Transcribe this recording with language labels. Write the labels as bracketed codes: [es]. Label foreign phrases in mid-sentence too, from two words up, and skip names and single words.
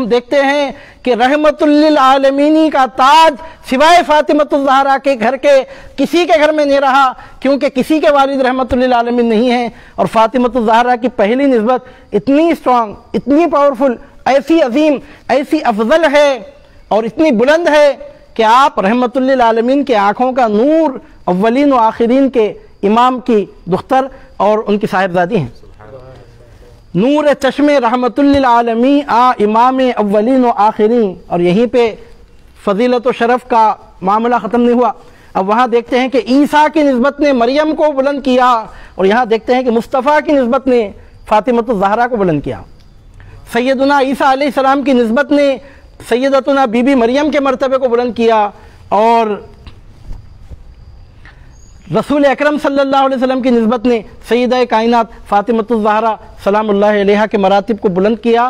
[ur] دیکھتے ہیں کہ رحمت للعالمینی کا تاج سوائے فاطمۃ الزہرا کے گھر کے کسی کے گھر میں نہیں رہا، کیونکہ کسی کے والد رحمت للعالمین نہیں ہیں، اور فاطمۃ الزہرا کی پہلی نسبت اتنی اسٹرانگ، اتنی پاورفل، ایسی عظیم، ایسی افضل ہے اور اتنی بلند ہے کہ آپ رحمت للعالمین کے آنکھوں کا نور، اولین و آخرین کے امام کی دختر اور ان کی صاحبزادی ہیں۔ [fa] نور چشم رحمت للعالمین امام اولین و آخرین، [ur] اور یہیں پہ فضیلت و شرف کا معاملہ ختم نہیں ہوا۔ اب وہاں دیکھتے ہیں کہ عیسیٰ کی نسبت نے مریم کو بلند کیا، اور یہاں دیکھتے ہیں کہ مصطفیٰ کی نسبت نے فاطمۃ الزہرا کو بلند کیا۔ سیدنا عیسیٰ علیہ السلام کی نسبت نے سیدتنا بی بی مریم کے مرتبے کو بلند کیا، اور رسول اکرم صلی اللہ علیہ وسلم کی نسبت نے سیدہ کائنات فاطمۃ الزہرا سلام اللہ علیہا کے مراتب کو بلند کیا۔